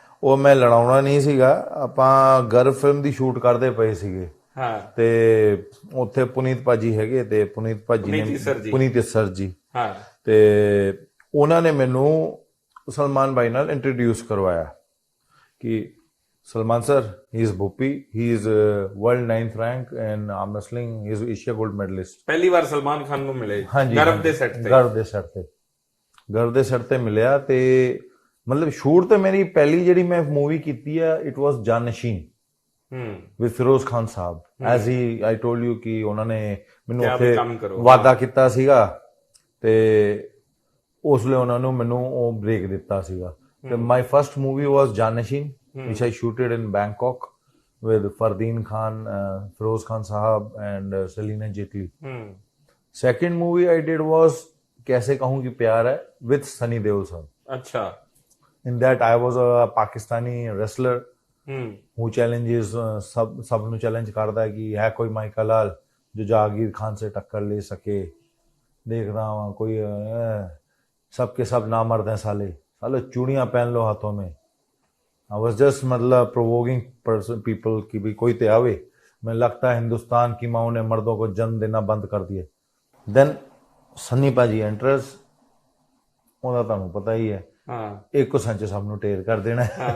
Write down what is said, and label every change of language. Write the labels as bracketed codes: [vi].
[pa] ਉਹ ਮੈਂ ਲੜਾਉਣਾ ਨਹੀਂ ਸੀਗਾ, ਆਪਾਂ ਗਰਭ ਫਿਲਮ ਦੀ ਸ਼ੂਟ ਕਰਦੇ ਪਏ ਸੀਗੇ। ਹਾਂ। ਤੇ ਉੱਥੇ ਪੁਨੀਤ ਭਾਜੀ ਹੈਗੇ, ਤੇ ਪੁਨੀਤ ਭਾਜੀ ਨੇ ਪੁਨੀਤ ਸਰ ਜੀ, ਹਾਂ, ਤੇ ਉਹਨਾਂ ਨੇ ਮੈਨੂੰ ਸਲਮਾਨ ਭਾਈ ਨਾਲ ਇੰਟਰੋਡਿਊਸ ਕਰਵਾਇਆ ਕਿ [en] Salman sir, he is Bhuppi. He is world 9th rank in arm wrestling. He is Asia gold medalist. [pa] ਪਹਿਲੀ ਵਾਰ ਸਲਮਾਨ ਖਾਨ ਨੂੰ ਮਿਲੇ ਗਰਭ ਦੇ ਸੈੱਟ ਤੇ? ਗਰਭ ਦੇ ਸੈੱਟ ਤੇ ਮਿਲਿਆ। ਤੇ ਮਤਲਬ ਸ਼ੂਟ ਤੇ ਮੇਰੀ ਪਹਿਲੀ ਜਿਹੜੀ ਮੈਂ ਮੂਵੀ ਕੀਤੀ ਆ, [en] it was [pa] ਜਾਨਸ਼ੀਨ with Firoz Khan Sahib. [en] as ਹੀ I told you [pa] ਕਿ ਉਹਨਾਂ ਨੇ ਮੈਨੂੰ ਉੱਥੇ ਵਾਅਦਾ ਕੀਤਾ ਸੀਗਾ, ਤੇ ਉਸ ਲਈ ਉਹਨਾਂ ਨੂੰ ਮੈਨੂੰ ਉਹ ਬ੍ਰੇਕ ਦਿੱਤਾ ਸੀਗਾ। ਤੇ [en] My first movie was Janasheen, which I shooted in Bangkok with Fardeen Khan, Feroz Khan Sahab and Selena Jetli. Second movie I did was Kaise Kahun Ki Pyar Hai with Sunny Deol sir. Acha. In that I was a Pakistani wrestler who challenges [pa] sab nu challenge karda hai [hi] ki hai koi Michael Lal jo Jahangir Khan se takkar le sake, dekh raha hu koi sab ke sab namard hain साले चूड़ियां पहन लो हाथों में। [en] I was just [hi] मतलब [en] provoking people [hi] की भी कोई तो आवे। मैं लगता है हिंदुस्तान की माओ ने मर्दों को जन्म देना बंद कर दिए। [pa] देन सन्नी भाजी एंट्रेंस, ਉਹਦਾ ਤੁਹਾਨੂੰ ਪਤਾ ਹੀ ਹੈ, ਇੱਕ ਕੋ ਸੰਚ ਸਭ ਨੂੰ ਢੇਰ ਕਰ ਦੇਣਾ।